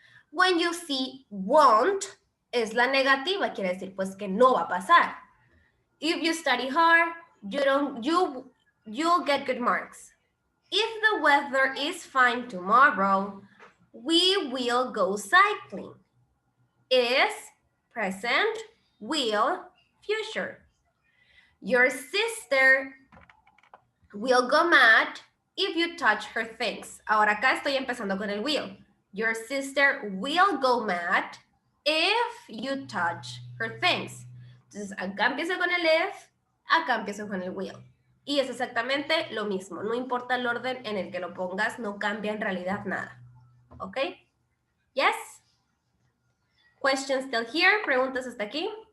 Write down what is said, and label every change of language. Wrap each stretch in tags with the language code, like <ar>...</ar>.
<en>When you see won't,</en> <es>es la negativa, quiere decir pues que no va a pasar.</es> <en>If you study hard, you'll get good marks. If the weather is fine tomorrow, we will go cycling. Is present, will, future. Your sister will go mad if you touch her things.</en> <es>Ahora acá estoy empezando con el will.</es> <en>Your sister will go mad if you touch her things.</en> <es>Entonces acá empiezo con el if, acá empiezo con el will. Y es exactamente lo mismo. No importa el orden en el que lo pongas, no cambia en realidad nada.</es> <en>¿Ok? Yes? Questions still here?</en> <es>¿Preguntas hasta aquí?</es>